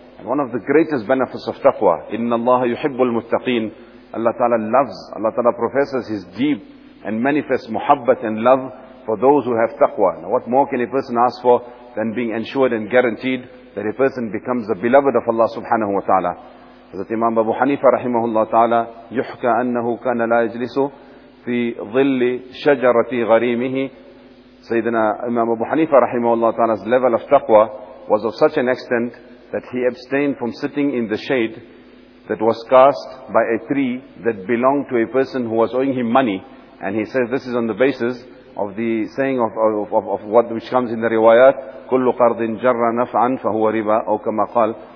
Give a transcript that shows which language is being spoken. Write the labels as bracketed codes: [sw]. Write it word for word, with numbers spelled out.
[en] And one of the greatest benefits of taqwa, [ar] إِنَّ اللَّهَ يُحِبُّ الْمُتَّقِينَ. [en] Allah Ta'ala loves, Allah Ta'ala professes His deep and manifest muhabbat and love for those who have taqwa. Now what more can a person ask for than being ensured and guaranteed that a person becomes the beloved of Allah subhanahu wa ta'ala. [ar] Hazrat Imam Abu Hanifa rahimahullah ta'ala, يُحْكَ أَنَّهُ كَانَ لَا يَجْلِسُ فِي ظِلِّ شَجَرَةِ غَرِيمِهِ. [en] Sayyidina Imam Abu Hanifa rahimahullah ta'ala's level of taqwa was of such an extent that he abstained from sitting in the shade that was cast by a tree that belonged to a person who was owing him money. And he says this is on the basis of the saying of, of, of, of what which comes in the riwayat, [ar] كُلُّ قَرْضٍ جَرَّ نَفْعًا فَهُوَ رِبَا أَوْ كَمَا قَالَ.